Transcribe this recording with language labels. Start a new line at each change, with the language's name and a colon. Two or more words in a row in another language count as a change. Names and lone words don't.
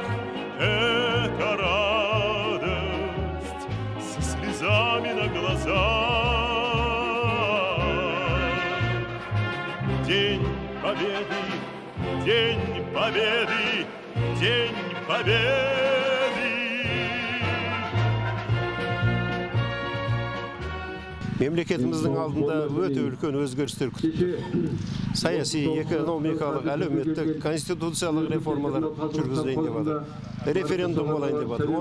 Russian: Это радость со слезами на глазах. День Победы, День Победы, День Победы.
Kazakh: Мемлекетіміздің алдында өте үлкен өзгерістер күтті. Саяси, экономикалық, әлеуметтік, конституциялық реформалар жүргізілейін деп жатыр. Референдум болайын деп жатыр.